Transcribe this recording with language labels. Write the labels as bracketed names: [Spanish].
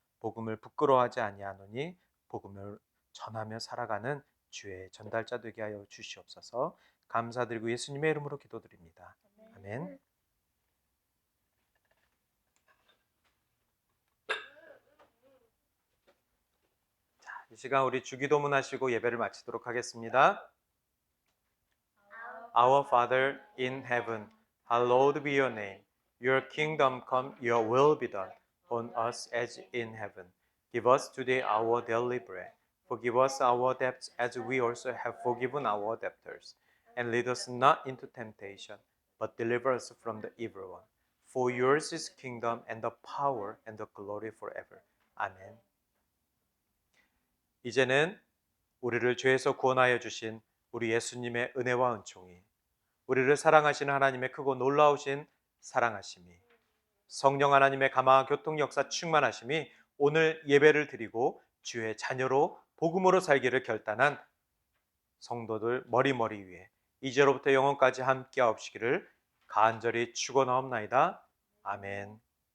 [Korean] 복음을 부끄러워하지 아니하노니 복음을 전하며 살아가는 주의 전달자 되게 하여 주시옵소서. 감사드리고 예수님의 이름으로 기도드립니다. 아멘. 이 시간 우리 주기도문 하시고 예배를 마치도록 하겠습니다. [English] Our Father in heaven, hallowed be your name. Your kingdom come, your will be done on us as in heaven. Give us today our daily bread. Forgive us our debts as we also have forgiven our debtors. And lead us not into temptation, but deliver us from the evil one. For yours is kingdom and the power and the glory forever. [Korean] 아멘. 이제는 우리를 죄에서 구원하여 주신 우리 예수님의 은혜와 은총이, 우리를 사랑하시는 하나님의 크고 놀라우신 사랑하심이, 성령 하나님의 감화 교통 역사 충만하심이 오늘 예배를 드리고 주의 자녀로 복음으로 살기를 결단한 성도들 머리머리 위에 이제로부터 영원까지 함께 하옵시기를 간절히 축원하옵나이다. 아멘.